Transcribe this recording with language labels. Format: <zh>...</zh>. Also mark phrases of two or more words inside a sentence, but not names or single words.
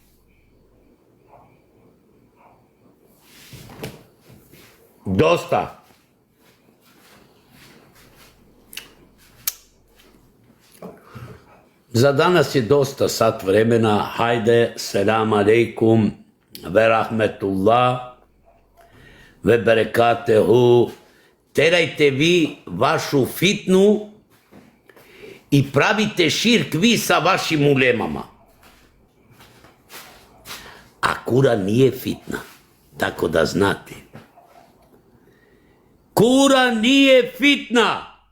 <bs>Dosta. Za danas je dosta sat vremena. Hajde,</bs> <ar>السلام عليكم, ورحمة الله وبركاته.</ar> <bs>Terajte vi vašu fitnu i pravite širk vi sa vašim ulemama. A Kuran nije fitna, tako da znate. Kuran nije fitna.</bs>